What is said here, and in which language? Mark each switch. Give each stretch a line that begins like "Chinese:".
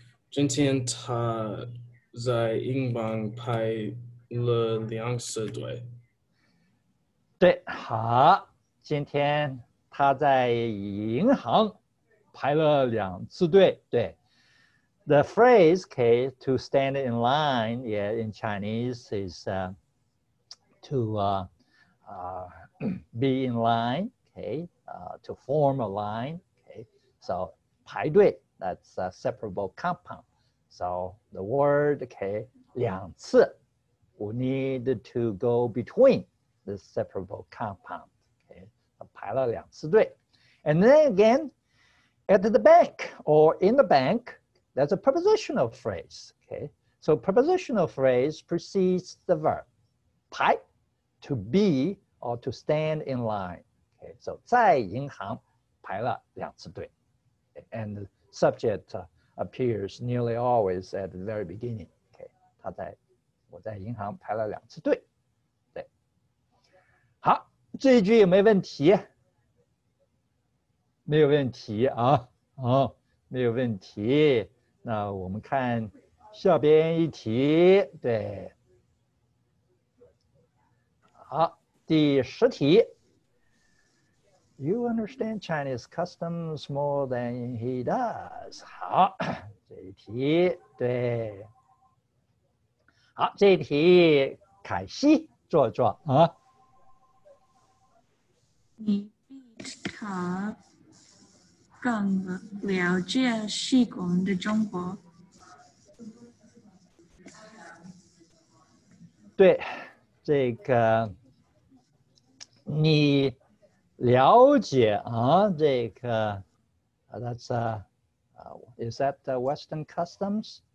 Chinese: 今天他在英镑拍了2次对。对，好，今天他在银行排了2次队。
English: 对 ，the phrase okay to stand in line, yeah, in Chinese is to be in line, okay, to form a line, okay. So 排队 that's a separable compound. So the word okay 2次 we need to go between the separable compound. Okay,
Chinese: 排了2次队
English: and then again at the bank or in the bank, that's a prepositional phrase. Okay, so prepositional phrase precedes the verb 排 to be or to stand in line. Okay, so
Chinese: 在银行排了2次队
English: and the subject appears nearly always at the very beginning.
Chinese: Okay, 我在银行排了2次队。对，好，这一句有没有问题？没有问题啊，没有问题。那我们看下边一题，对，好，第10题。
English: You understand Chinese customs more than he does.
Chinese: 好，这一题，对。好，这一题，凯西做做啊。你比他更了解西方的中国。对，这个你了解啊，这个
English: that's is that the Western customs？